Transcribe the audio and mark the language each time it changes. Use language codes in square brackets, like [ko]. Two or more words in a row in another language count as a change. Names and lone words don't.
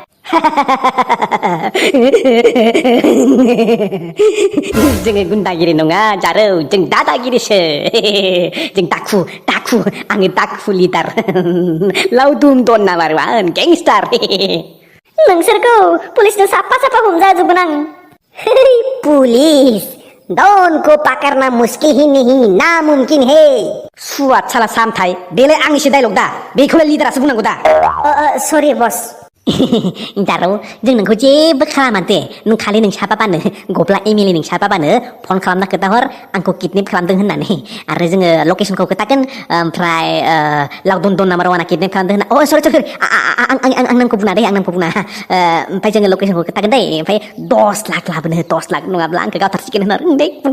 [brx] जोङो गुन्दागिरि नङा जारौ जों दादागिरिसो जों दाखु आङो दाखु लिडार लावदुम दन [en] number 1 gangster [brx] नोंसोरखौ पुलिसनो साफा हमजाजोबगोन आं [hi] पुलिस डन को पकड़ना मुश्किल ही नहीं नामुमकिन है [brx] सुवाद साला सामथाय बेलाय आंनिसो डायलग दा बेखौलाय लिडारासो बुंनांगौ दा सरि बस जारौ जों नोंखौ जेबो खालामा दे नों खालि नों साबाबानो गब्ला एमएलए नों साबाबानो फन खालामना खोथाहर आंखौ किडनेप खालामदों होननानै आरो जोङो लकेसनखौ खोथागोन ओमफ्राय लावदुम दन [en] number 1 kidnap [brx] खालामदों होनना अ सरि आं नामखौ बुङा दे ओमफ्राय जोङो लकेसनखौ खोथागोन दे ओमफ्राय 10 लाख लाबोनो 10 लाख नङाब्ला आंखौ गावथारसिगोन होनना दे फन